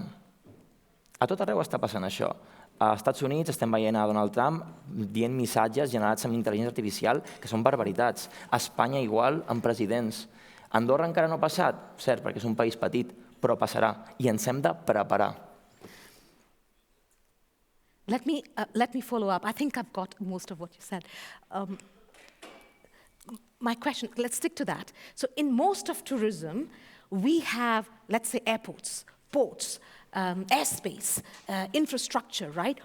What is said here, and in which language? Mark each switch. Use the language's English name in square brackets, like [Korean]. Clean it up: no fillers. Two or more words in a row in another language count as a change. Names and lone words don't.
[Catalan] A tot arreu està passant això. Als Estats Units estem veient a Donald Trump dient missatges generats amb intel·ligència artificial que són barbaritats. A Espanya igual, amb presidents. A Andorra encara no ha passat, cert, perquè és un país petit, però passarà i ens hem de preparar. [English] Let me follow up. I think I've got most of what you said. My question, let's stick to that. So in most of tourism, we have, let's say, airports, ports, airspace, infrastructure, right?